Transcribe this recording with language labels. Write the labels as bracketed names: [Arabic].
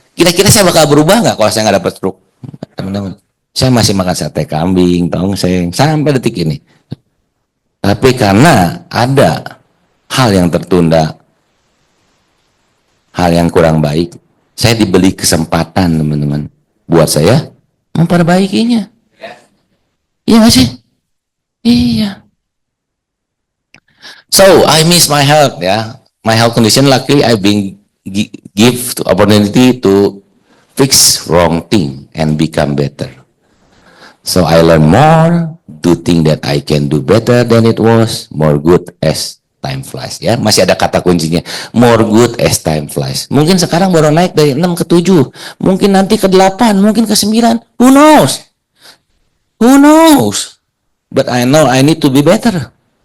[Indonesian] Kira-kira saya bakal berubah nggak kalau saya nggak dapat stroke? Teman-teman, saya masih makan sate kambing, tongseng, sampai detik ini. Tapi karena ada hal yang tertunda, hal yang kurang baik, saya diberi kesempatan, teman-teman, buat saya memperbaikinya. Iya nggak sih? Iya. [English] So I miss my health ya, my health condition. Luckily I've been give to opportunity to fix wrong thing and become better. So I learn more, do thing that I can do better than it was, more good as time flies. [Indonesian] Ya, masih ada kata kuncinya, [English] more good as time flies. [Indonesian] Mungkin sekarang baru naik dari 6 ke 7, mungkin nanti ke 8, mungkin ke 9. [English] Who knows? Who knows? But I know I need to be better.